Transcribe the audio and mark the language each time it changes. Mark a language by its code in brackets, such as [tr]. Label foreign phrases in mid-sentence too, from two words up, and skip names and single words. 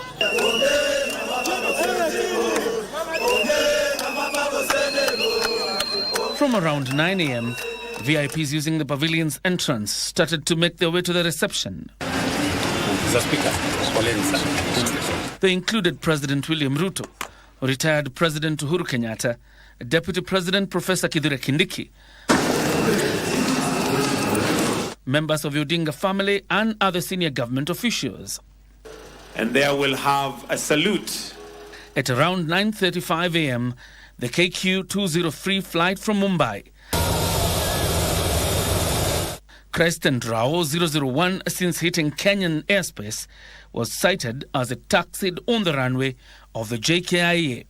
[en] From around 9 a.m., VIPs using the pavilion's entrance started to make their way to the reception. They included President William Ruto, retired President Uhuru Kenyatta, Deputy President Professor Kithure Kindiki, members of the Odinga family and other senior government officials. And there will have a salute. At around 9:35 a.m., the KQ 203 flight from Mumbai, Christian Rao 001, since hitting Kenyan airspace, was sighted as it taxied on the runway of the JKIA.